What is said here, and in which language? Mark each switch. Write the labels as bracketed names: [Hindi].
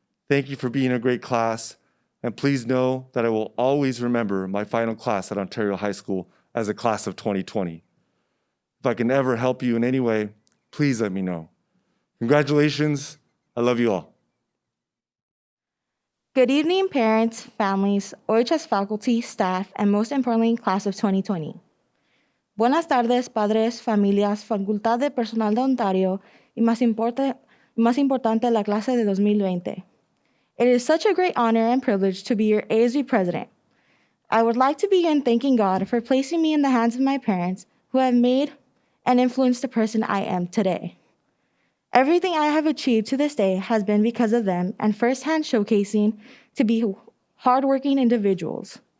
[English] Thank you for being a great class, and please know that I will always remember my final class at Ontario High School as a class of 2020. If I can ever help you in any way, please let me know. Congratulations. I love you all. Good evening, parents, families, OHS faculty, staff, and most importantly, class of 2020. [Spanish] Buenas tardes, padres, familias, Facultad de Personal de Ontario, y más importante, la clase de 2020. [English] It is such a great honor and privilege to be your ASB president. I would like to begin thanking God for placing me in the hands of my parents who have made and influenced the person I am today. Everything I have achieved to this day has been because of them and firsthand showcasing to be hardworking individuals.